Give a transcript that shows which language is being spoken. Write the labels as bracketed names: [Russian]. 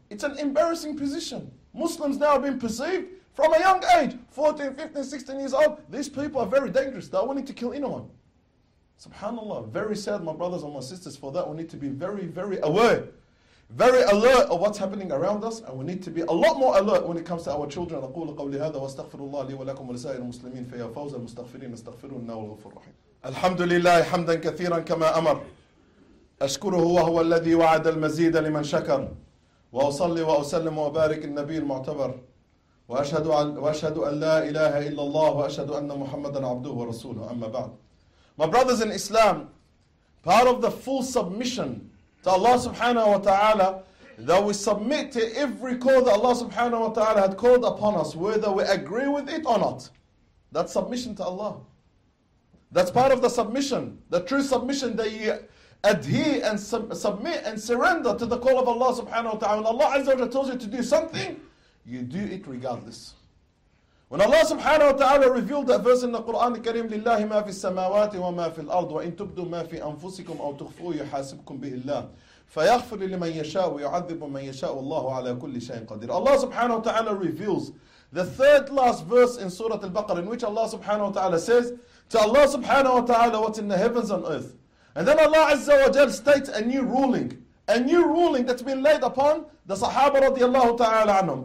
[English] It's an embarrassing position. Muslims now have been perceived from a young age, 14, 15, 16 years old. These people are very dangerous. They're wanting to kill anyone. SubhanAllah, very sad, my brothers and my sisters, for that. We need to be very, very aware, very alert of what's happening around us, and we need to be a lot more alert when it comes to our children. [Arabic] أقول قولي هذا واستغفر الله لي ولكم ولسائر المسلمين فيا فوز المستغفرين استغفروا لنا والغفور الرحيم. الحمد لله حمدا كثيرا كما أمر أشكره وهو الذي وعد المزيد لمن شكر وأصلي وأسلم وبارك النبي المعتبر وأشهد أن لا إله إلا الله وأشهد أن محمدا عبده ورسوله أما بعد. [English] My brothers in Islam, part of the full submission to Allah subhanahu wa ta'ala, that we submit to every call that Allah subhanahu wa ta'ala had called upon us, whether we agree with it or not. That's submission to Allah. That's part of the submission, the true submission, that you adhere and submit and surrender to the call of Allah subhanahu wa ta'ala. When Allah azza wa jalla tells you to do something, you do it regardless. When Allah subhanahu wa ta'ala revealed that verse in the Quran al-Kareem, [Arabic] لِلَّهِ مَا فِي السَّمَاوَاتِ وَمَا فِي الْأَرْضِ وَإِنْ تُبْدُوا مَا فِي أَنفُسِكُمْ أَوْ تُخْفُوهُ يُحَاسِبْكُمْ بِهِ اللَّهِ فَيَغْفِرُ لِمَنْ يَشَاءُ وَيُعَذِّبُ مَنْ يَشَاءُ وَاللَّهُ عَلَى كُلِّ شَيْءٍ قَدِيرٌ. [English] Allah subhanahu wa ta'ala reveals the third last verse in Surah Al-Baqarah, in which Allah subhanahu wa ta'ala says to Allah subhanahu wa ta'ala, what's in the heavens and earth. And then Allah azza wa jal states a new ruling that's been laid upon the Sahaba radiallahu ta'ala anhum.